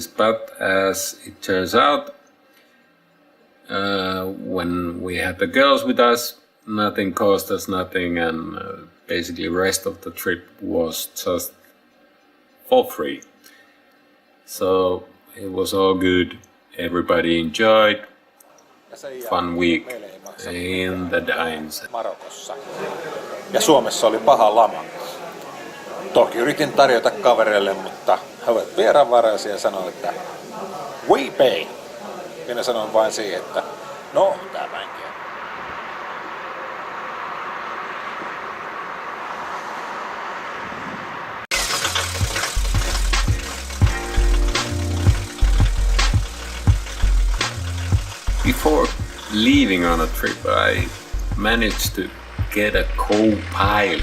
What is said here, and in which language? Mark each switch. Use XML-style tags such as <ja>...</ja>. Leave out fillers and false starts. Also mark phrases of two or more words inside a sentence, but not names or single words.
<en>But as it turns out, when we had the girls with us, nothing cost us nothing, and basically rest of the trip was just for free. So it was all good. Everybody enjoyed. Fun week in the dines.</en> <fi>Marokossa. Ja Suomessa oli paha lama. Toki yritin tarjota kavereille, mutta he olivat vieraanvaraisia ja sanoivat, että</fi> <en>we pay.</en> <fi>Minä sanoin vain siihen, että no, tämänkin.</fi> <en>Before leaving on a trip, I managed to get a co-pilot.</en>